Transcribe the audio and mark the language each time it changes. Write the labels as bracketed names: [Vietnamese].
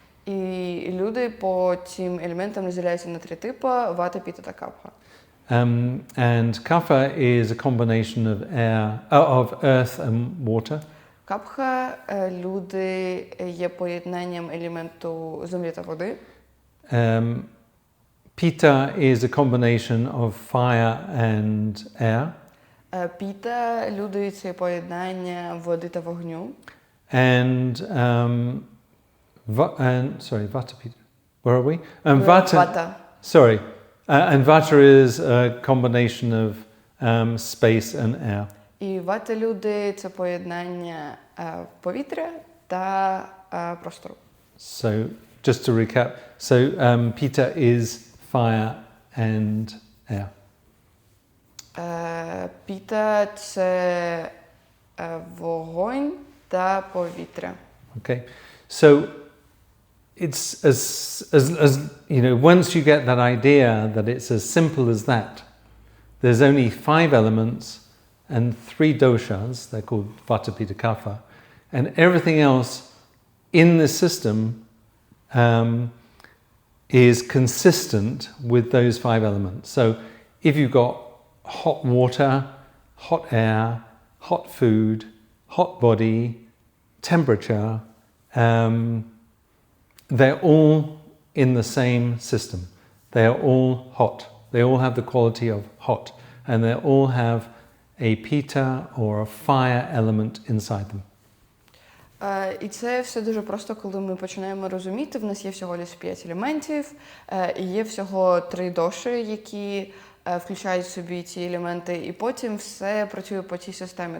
[Ukrainian] І люди по цим елементам розділяються на 3 типи: вата, піта та капха. [English] And Kapha is a combination of earth and water. [Ukrainian] Капха люди є поєднанням елементу землі та води. [English] Pitta is a combination of fire and air. [Ukrainian] Піта люди це поєднання води та вогню. [English] And Vata Pitta. Where are we? And Vata. [Ukrainian] Вата. [English] Sorry. And Vata is a combination of space and air. [Ukrainian] І вата люди це поєднання повітря та простору. [English] So just to recap. So Pitta is fire and air. [Ukrainian] Піта це вогонь та повітря. [English] Okay. So it's as you know, once you get that idea that it's as simple as that, there's only 5 elements and 3 doshas, they're called Vata, Pitta, Kapha, and everything else in the system is consistent with those 5 elements. So if you've got hot water, hot air, hot food, hot body, temperature, they're all in the same system. They are all hot. They all have the quality of hot, and they all have a pitta or a fire element inside them. [Ukrainian] І це все дуже просто, коли ми починаємо розуміти. В нас є всього лише 5 елементів, і є всього 3 доші, які включають в собі ці елементи, і потім все працює по цій системі.